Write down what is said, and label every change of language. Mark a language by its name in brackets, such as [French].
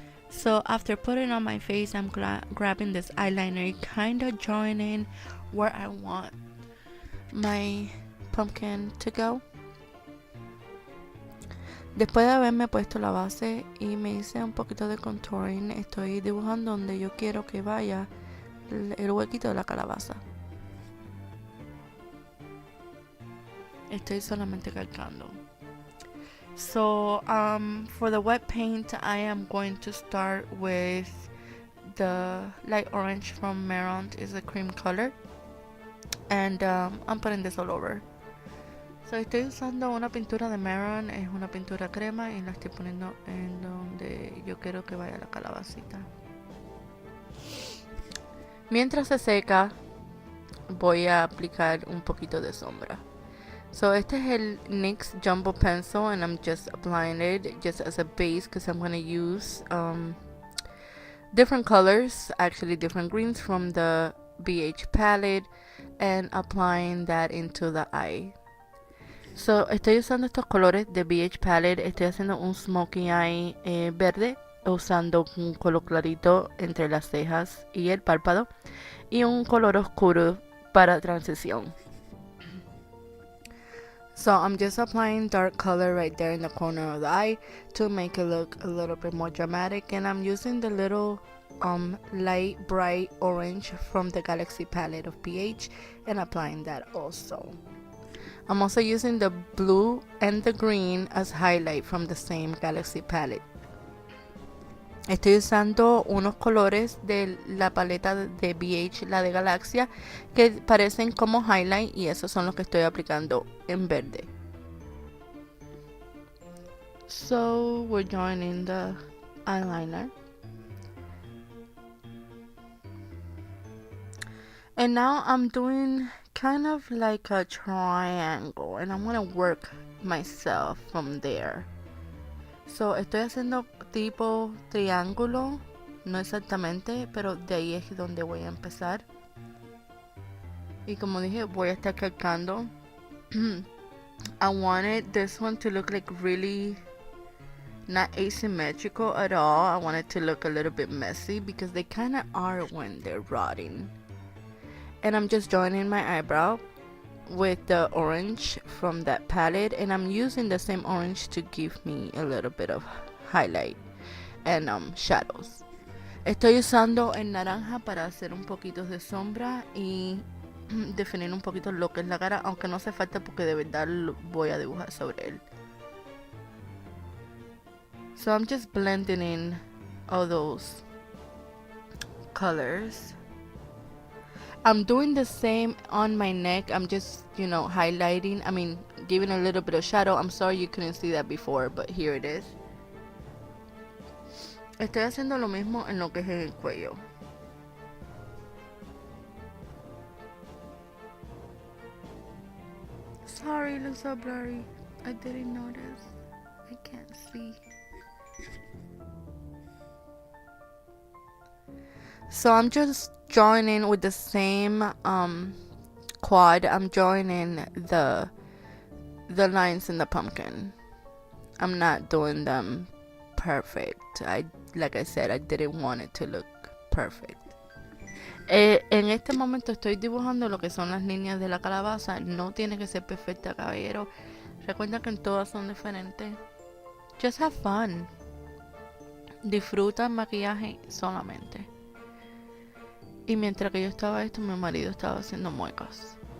[English] So after putting on my face, I'm grabbing this eyeliner, kind of joining where I want my pumpkin to go. [Spanish] Después de haberme puesto la base y me hice un poquito de contouring, estoy dibujando donde yo quiero que vaya el huequito de la calabaza. Estoy solamente calcando. [English] So for the wet paint, I am going to start with the light orange from Maron. Is a cream color, and I'm putting this all over. [Spanish] So estoy usando una pintura de Maron, es una pintura crema, y la estoy poniendo en donde yo quiero que vaya la calabacita. Mientras se seca, voy a aplicar un poquito de sombra. [English] So [Spanish] este es el [English] NYX Jumbo Pencil, and I'm just applying it just as a base because I'm going to use different colors, actually different greens from the BH palette, and applying that into the eye. [Spanish] So estoy usando estos colores de BH palette, estoy haciendo un smokey eye verde, usando un color clarito entre las cejas y el párpado, y un color oscuro para transición. [English] So I'm just applying dark color right there in the corner of the eye to make it look a little bit more dramatic, and I'm using the little light bright orange from the Galaxy palette of BH and applying that also. I'm also using the blue and the green as highlight from the same Galaxy palette. [Spanish] Estoy usando unos colores de la paleta de BH, la de Galaxia, que parecen como highlight, y esos son los que estoy aplicando en verde. [English] So we're joining the eyeliner. And now I'm doing kind of like a triangle, and I'm gonna work myself from there. [Spanish] So estoy haciendo tipo triángulo, no exactamente, pero de ahí es donde voy a empezar. Y como dije, voy a estar calcando. [English] I wanted this one to look like really not asymmetrical at all. I want it to look a little bit messy because they kind of are when they're rotting. And I'm just joining my eyebrow with the orange from that palette, and I'm using the same orange to give me a little bit of highlight and shadows. [Spanish] Estoy usando el naranja para hacer un poquito de sombra y definir un poquito lo que es la cara, aunque no hace falta porque de verdad lo voy a dibujar sobre él. [English] So I'm just blending in all those colors. I'm doing the same on my neck. I'm just, highlighting, giving a little bit of shadow. I'm sorry you couldn't see that before, but here it is. [Spanish] Estoy haciendo lo mismo en lo que es en el cuello. [English] Sorry, it looks so blurry. I didn't notice. I can't see. So I'm just joining with the same quad. I'm joining the lines in the pumpkin. I'm not doing them perfect. Like I said, I didn't want it to look perfect. [Spanish] En este momento estoy dibujando lo que son las líneas de la calabaza. No tiene que ser perfecta, caballero. Recuerda que todas son diferentes. [English] Just have fun. [Spanish] Disfruta el maquillaje solamente. Y mientras que yo estaba esto, mi marido estaba haciendo muecas.